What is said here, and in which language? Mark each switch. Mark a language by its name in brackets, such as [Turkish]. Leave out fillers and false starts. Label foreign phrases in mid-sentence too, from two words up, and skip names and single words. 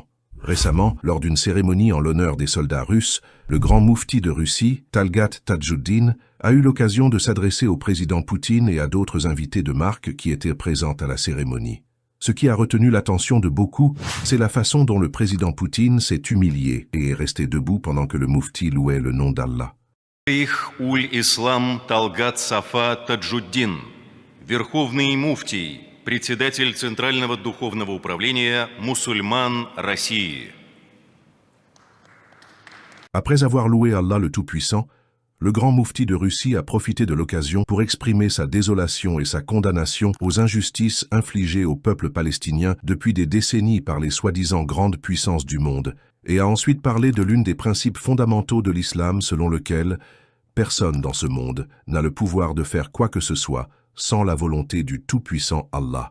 [French] Récemment, lors d'une cérémonie en l'honneur des soldats russes, le grand moufti de Russie, Talgat Tajuddin, a eu l'occasion de s'adresser au président Poutine et à d'autres invités de marque qui étaient présents à la cérémonie. Ce qui a retenu l'attention de beaucoup, c'est la façon dont le président Poutine s'est humilié et est resté debout pendant que le moufti louait le nom d'Allah. [Russian] Шейх Уль-Ислам Талгат Сафа Таджуддин, Верховный муфтий, председатель Центрального духовного управления мусульман России. [French] Après avoir loué Allah le Tout-Puissant, le grand moufti de Russie a profité de l'occasion pour exprimer sa désolation et sa condamnation aux injustices infligées au peuple palestinien depuis des décennies par les soi-disant grandes puissances du monde, et a ensuite parlé de l'une des principes fondamentaux de l'islam selon lequel personne dans ce monde n'a le pouvoir de faire quoi que ce soit sans la volonté du Tout-Puissant Allah.